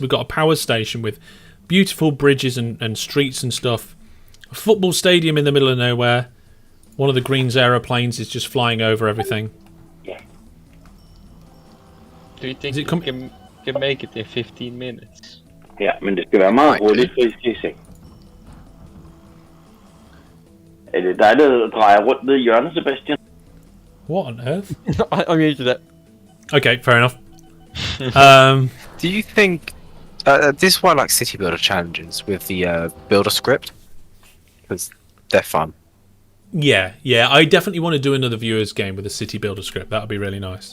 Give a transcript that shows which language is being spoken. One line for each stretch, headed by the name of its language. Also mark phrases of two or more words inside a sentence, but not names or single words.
English: We've got a power station with beautiful bridges and streets and stuff. A football stadium in the middle of nowhere. One of the Green's aeroplanes is just flying over everything. Do you think you can make it in 15 minutes?
Swedish: Ja, men det ska vara man på det precis.
Danish: Er det dig, der drejer rundt ned i hjørnet, Sebastian?
English: What on earth? I muted it. Okay, fair enough. Do you think this is why I like city builder challenges with the builder script, because they're fun. Yeah, I definitely want to do another viewers game with a city builder script. That would be really nice.